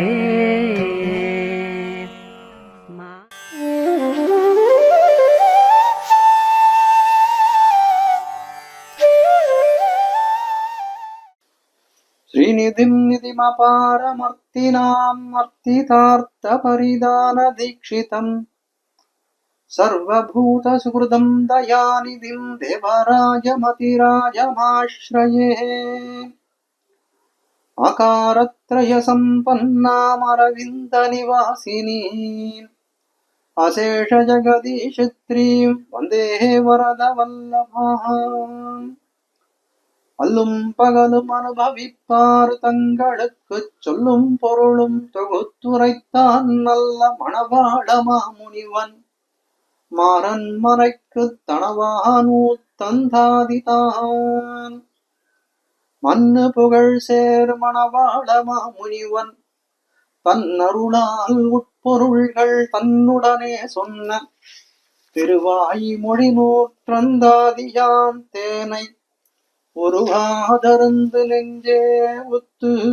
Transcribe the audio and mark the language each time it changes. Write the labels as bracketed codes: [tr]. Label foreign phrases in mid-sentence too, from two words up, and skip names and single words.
[sa] श्रीनिधिं निधिमपारमर्तिनाम् अर्तितार्थपरिदानदीक्षितम् सर्वभूतसुहृदं दयानिधिं देवराजमतिराजमाश्रये। अकारत्रयसम्पन्नामरविन्दनिवासिनीम् अशेषजगदीशत्रीं वन्दे वरदवल्लभाम्। [ta] அல்லும் பகலும் அனுபவிப்பார் தங்களுக்குச் சொல்லும் பொருளும் தொகுத்துரைத்தான் நல்ல மணவாளமா முனிவன் மாறன் மறைக்குத் தனவானூத்தந்தாதிதான் மன்னு புகழ் சேர் மணவாளமா முனிவன் தன் அருளால் உட்பொருள்கள் தன்னுடனே சொன்ன திருவாய் மொழி நூற்றந்தாதியான் தேனை ஒருவாதருந்து நெஞ்சே உத்து